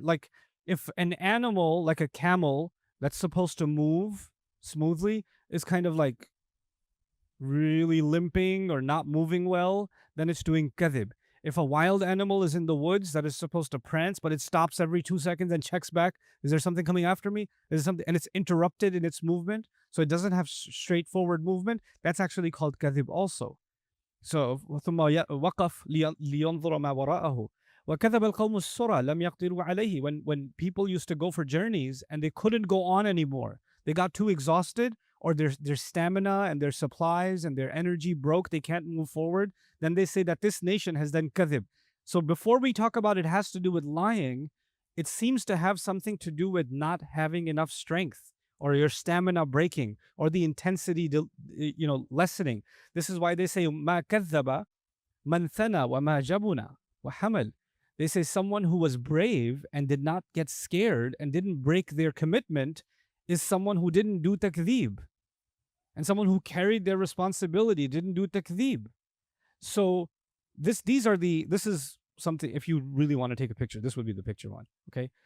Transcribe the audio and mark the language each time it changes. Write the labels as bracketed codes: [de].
[en] Like if an animal, like a camel, that's supposed to move smoothly, is kind of like really limping or not moving well, then it's doing kadhib. If a wild animal is in the woods that is supposed to prance, but it stops every 2 seconds and checks back, is there something coming after me? Is there something, and it's interrupted in its movement, so it doesn't have straightforward movement, that's actually called kadhib also. [ar] So, ثم وقف لينظر ما وراءه. وكذب القوم السرى لم يقدروا عليه. [en] When people used to go for journeys and they couldn't go on anymore, they got too exhausted, or their stamina and their supplies and their energy broke, they can't move forward, then they say that this nation has done kadhib. So before we talk about it has to do with lying, it seems to have something to do with not having enough strength, or your stamina breaking, or the intensity lessening. This is why they say [ar] ما كذب من ثنى وما جبنا وحمل. [en] They say someone who was brave and did not get scared and didn't break their commitment is someone who didn't do takdhib. And someone who carried their responsibility, didn't do takdhib. So this is something, if you really want to take a picture, this would be the picture one. Okay.